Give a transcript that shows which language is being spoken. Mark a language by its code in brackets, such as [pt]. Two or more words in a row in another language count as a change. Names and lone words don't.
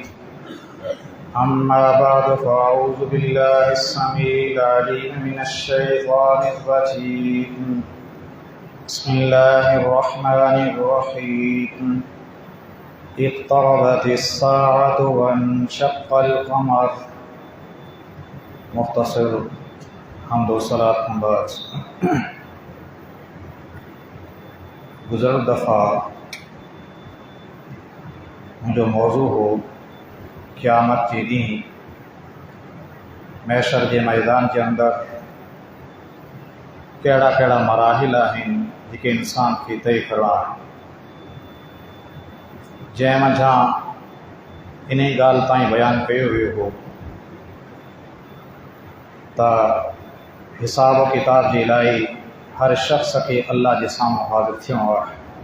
[ar] أما بعد فأعوذ بالله السميع العليم من الشيطان الرجيم. بسم الله الرحمن الرحيم. اقتربت الساعة وانشق القمر. [sd] مختصر حمد و صلاत بعد गुज़र दफ़ा जो मौजू हो क़यामत के ॾींहुं महशर के मैदान के अंदर कहिड़ा कहिड़ा मराहिल आहिनि जेके इंसान खे तय करणा आहिनि, जंहिं मंझां इन ॻाल्हि ताईं बयानु कयो वियो हो त हिसाब किताब जे लाइ हर शख़्स खे अल्लाह जे साम्हूं हाज़िर थियणो आहे।